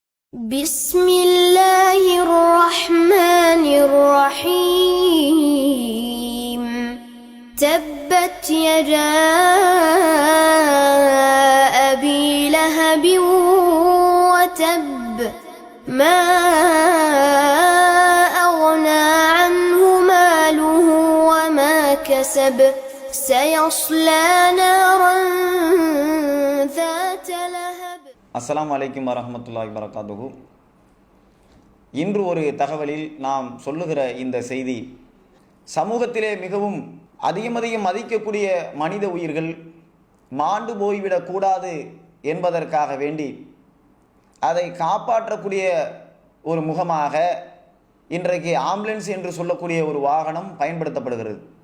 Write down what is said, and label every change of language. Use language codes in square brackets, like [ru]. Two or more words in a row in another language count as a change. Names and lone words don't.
[ar] بسم الله الرحمن الرحيم تبت يدا أبي لهب وتب ما أغنى عنه ماله وما كسب سيصلى نارا ذات لهب. السلام عليكم ورحمة الله وبركاته. [ta] இன்று ஒரு தகவலில் நாம் சொல்லுகிற இந்த செய்தி, சமூகத்திலே மிகவும் அதிகம் மதிக்கக்கூடிய மனித உயிர்கள் மாண்டு போய்விடக்கூடாது என்பதற்காக வேண்டி அதை காப்பாற்றக்கூடிய ஒரு முகமாக இன்றைக்கு ஆம்புலன்ஸ் என்று சொல்லக்கூடிய ஒரு வாகனம் பயன்படுத்தப்படுகிறது.